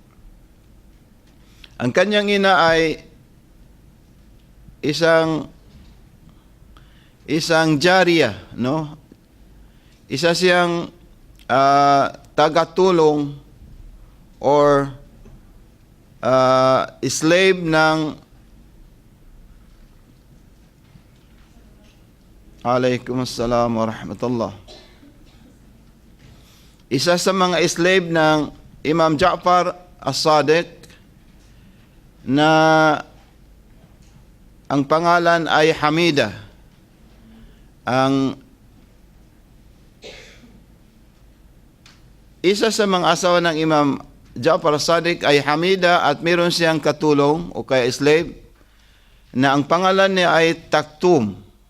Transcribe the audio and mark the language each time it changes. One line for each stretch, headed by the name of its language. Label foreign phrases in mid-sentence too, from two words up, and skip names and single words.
Filipino: Ang kanyang ina ay isang jariya, no? Isa siyang tagatulong or slave ng
Arabic: عليكم السلام ورحمة الله.
Filipino: Isa sa mga slave ng Imam Ja'far As-Sadiq na ang pangalan ay Hamida. Ang isa sa mga asawa ng Imam Ja'far As-Sadiq ay Hamida at meron siyang katulong o kaya slave na ang pangalan niya ay Taktum.